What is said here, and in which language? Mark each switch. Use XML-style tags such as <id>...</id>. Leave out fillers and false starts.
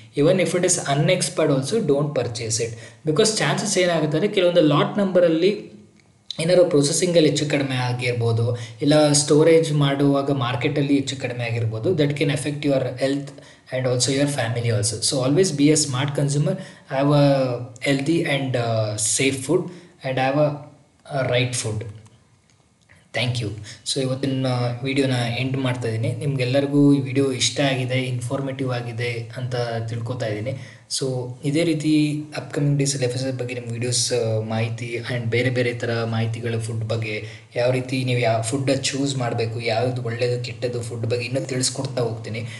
<en>Even if it is unexpired also don't purchase it.</en> <kn>Because chances ಏನಾಗುತ್ತೆ ಅಂದರೆ ಕೆಲವೊಂದು lot ನಂಬರಲ್ಲಿ ಏನಾದ್ರು ಪ್ರೊಸೆಸಿಂಗಲ್ಲಿ ಹೆಚ್ಚು ಕಡಿಮೆ ಆಗಿರ್ಬೋದು, ಇಲ್ಲ ಸ್ಟೋರೇಜ್ ಮಾಡುವಾಗ ಮಾರ್ಕೆಟಲ್ಲಿ ಹೆಚ್ಚು ಕಡಿಮೆ ಆಗಿರ್ಬೋದು.</kn> <en>That can effect your health and also your family also. So always be a smart consumer, have a healthy and safe food, and have a right food. Thank you.</en> <kn>So ಇವತ್ತಿನ ವಿಡಿಯೋನ ಎಂಡ್ ಮಾಡ್ತಾ ಇದ್ದೀನಿ. ನಿಮಗೆಲ್ಲರಿಗೂ ಈ ವಿಡಿಯೋ ಇಷ್ಟ ಆಗಿದೆ, informative ಆಗಿದೆ ಅಂತ ತಿಳ್ಕೊತಾ ಇದ್ದೀನಿ. ಸೊ ಇದೇ ರೀತಿ ಅಪ್ಕಮಿಂಗ್ ಡೇಸಲ್ಲಿ FSS ಬಗ್ಗೆ ನಿಮ್ಮ ವೀಡಿಯೋಸ್ ಮಾಹಿತಿ ಆ್ಯಂಡ್ ಬೇರೆ ಬೇರೆ ಥರ ಮಾಹಿತಿಗಳು ಫುಡ್ ಬಗ್ಗೆ, ಯಾವ ರೀತಿ ನೀವು ಯಾವ ಫುಡ್ಡ ಚೂಸ್ ಮಾಡಬೇಕು, ಯಾವುದು ಒಳ್ಳೆಯದು ಕೆಟ್ಟದ್ದು ಫುಡ್ ಬಗ್ಗೆ ಇನ್ನೂ ತಿಳಿಸ್ಕೊಡ್ತಾ ಹೋಗ್ತೀನಿ.</kn>